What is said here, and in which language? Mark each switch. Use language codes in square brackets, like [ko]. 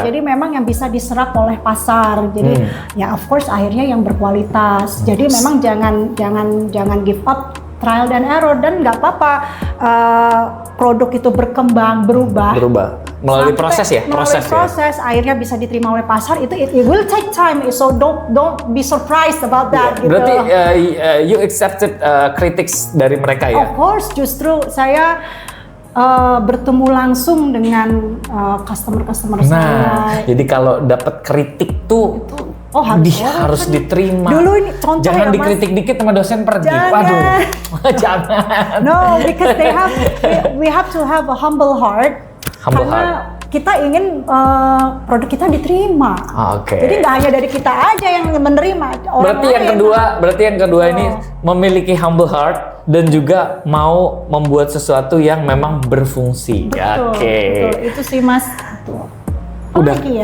[id] Jadi memang yang bisa diserap oleh pasar. Jadi ya [en] of course [id] akhirnya yang berkualitas. Jadi memang jangan [en] give up, [id] trial dan error, dan nggak apa-apa produk itu berkembang, berubah melalui proses ya. Proses akhirnya bisa diterima oleh pasar. [en] It will take time, so don't be surprised about that. [id] Gitu. Berarti [en] you accepted critics [id] dari mereka ya? [en] Of course, [id] justru saya bertemu langsung dengan customer saya. Jadi kalau dapat kritik tuh harus diterima. Dulu ini contoh jangan dikritik Mas. dikit sama dosen pergi. Jangan. Waduh, jangan. [en] No, because we have to have a humble heart. [id] Karena kita ingin produk kita diterima. Oke. Jadi nggak hanya dari kita aja yang menerima. Berarti yang kedua ini memiliki [en] humble heart [id] dan juga mau membuat sesuatu yang memang berfungsi. Betul. Itu sih Mas. Udah.